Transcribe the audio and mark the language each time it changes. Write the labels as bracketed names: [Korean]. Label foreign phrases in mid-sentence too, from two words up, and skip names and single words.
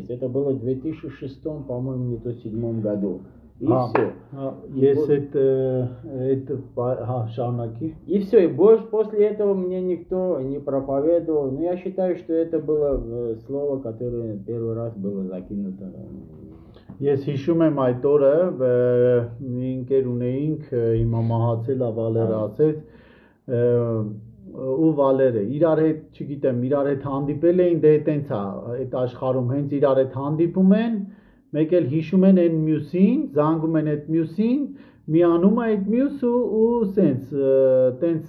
[Russian] Это было в 2006, по-моему, не то 2007 году. И все. И все, и больше после этого мне никто не проповедовал. Но я считаю, что это было слово, которое первый раз было закинуто. [Armenian] Ես հիշում եմ այդ օրը մի ընկեր ունեինք հիմա մահացել Վալերը ասեց ու Վալերը իրար հետ, չգիտեմ, իրար հետ հանդիպել էին, դե տենց է, այդ աշխարհում հենց իրար հետ հանդիպում են, մեկ էլ հիշում են այն մյուսին, զանգում են այդ մյուսին, միանում է այդ մյուսը ու սենց, տենց